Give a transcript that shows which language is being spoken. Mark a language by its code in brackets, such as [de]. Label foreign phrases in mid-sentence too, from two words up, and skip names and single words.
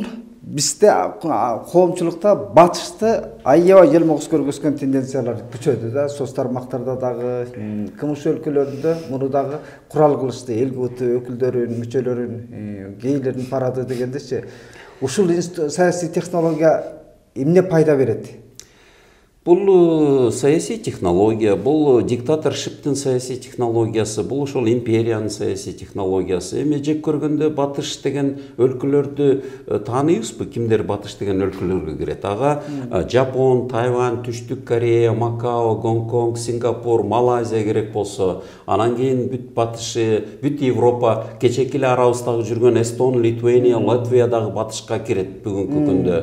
[ky] Бизде коомчулукта батышты аябай желмогуз көргөзгөн тенденциялар күчөдү да. Соц тармактарда дагы, КМШ өлкөлөрүндө муну дагы курал кылышты. ЛГБТ өкүлдөрүн, мүчөлөрүн, гейлердин парады дегендечи. Ушул саясий технология эмне пайда берет? [kk] Бұл саяси технология, бұл диктаторшиптің саяси технологиясы, бұл ошол империяның саяси технологиясы. [ky] Эми жек көргөндө Батыш деген өлкөлөрдү тааныйбызбы? Кимдер Батыш деген өлкөлөргө кирет? Ага Жапон, Тайвань, Түштүк Корея, Макао, Гонконг, Сингапур, Малайзия керек болсо, анан кийин бүт Батышы, бүт Европа, кечеки эле арабыздагы жүргөн Эстон, Литвания, Латвия дагы Батышка кирет бүгүнкү күндө.